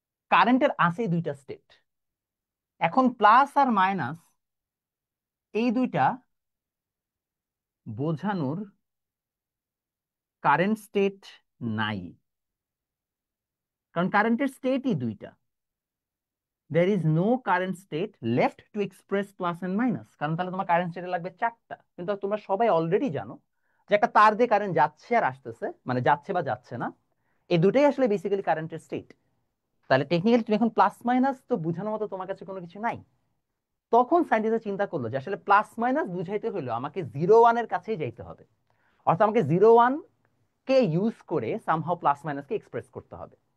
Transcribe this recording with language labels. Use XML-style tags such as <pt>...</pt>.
<bn>কারেন্টের আছে দুইটা স্টেট। এখন প্লাস আর মাইনাস এই দুইটা বোঝানোর কারেন্ট স্টেট নাই, কারণ কারেন্টের স্টেটই দুইটা।</bn> <en>there is no current state left to express plus and minus,</en> <bn>কারণ তাহলে তোমার কারেন্ট স্টেটে লাগবে চারটা। কিন্তু তোমরা সবাই অলরেডি জানো যে একটা তার দিয়ে কারেন্ট যাচ্ছে আর আসতেছে, মানে যাচ্ছে বা যাচ্ছে না, এই দুটোই আসলে বেসিক্যালি কারেন্টের স্টেট। তাহলে টেকনিক্যালি তুমি এখন প্লাস মাইনাস তো বোঝানোর মতো তোমার কাছে কোনো কিছু নাই। তখন সায়েন্টিস্টরা চিন্তা করলো যে আসলে প্লাস মাইনাস বুঝাইতে হলো আমাকে 0 1 এর কাছেই যাইতে হবে, অর্থাৎ আমাকে 0 1 কে ইউজ করে সামহাও প্লাস মাইনাসকে এক্সপ্রেস করতে হবে।</bn>